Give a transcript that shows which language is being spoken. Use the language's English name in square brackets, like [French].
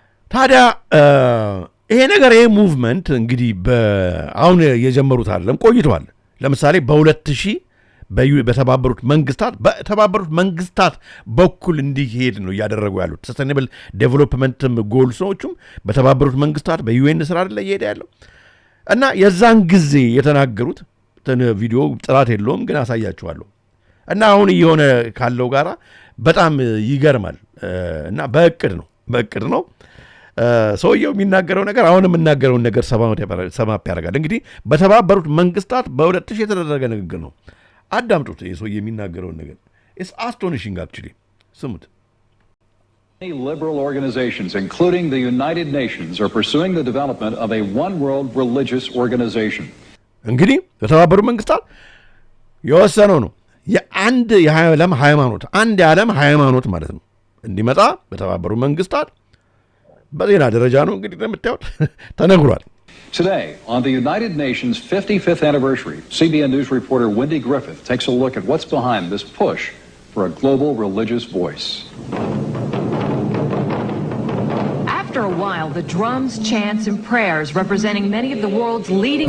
[Amharic] ታዲያ ይሄ ነገር ይሄ ሙቭመንት እንግዲህ አሁን የጀመሩት አይደለም ቆይቷል። ለምሳሌ በ2000 በተባበሩት መንግስታት በኩል እንዲሄድ ነው እያደረጉ ያሉት። ሰስቴኔብል ዴቨሎፕመንት ጎልሶቹም በተባበሩት መንግስታት በዩኤን ስራ አይደለ እየሄደ ያለው እና የዛን ጊዜ የተናገሩት ቪዲዮ ጥራት የለውም ግን አሳያችኋለሁ። እና አሁን እየሆነ ካለው ጋራ በጣም ይገርማል። እና በእቅድ ነው ሰውየው የሚናገረው ነገር አሁን የምናገረውን ነገር ሰማፕ ያደርጋል። እንግዲህ በተባበሩት መንግስታት በ2000 የተደረገ ንግግር ነው። አዳምጡት። ሰውየው የሚናገረውን ነገር [English] it's astonishing actually [Amharic] ስሙት። [English] Many liberal organizations, including the United Nations, are pursuing the development of a one-world religious organization. [Amharic] እንግዲህ በተባበሩት መንግስታት የወሰነው ነው የአንድ የዓለም ሃይማኖት ማለት ነው እንዲመጣ በተባበሩት መንግስታት በዜና ደረጃ ነው እንግዲህ እንደምታዩት ተነግሯል። [English] Today, on the United Nations 55th anniversary, CBN News reporter Wendy Griffith takes a look at what's behind this push for a global religious voice. After a while, the drums, chants, and prayers representing many of the world's leading...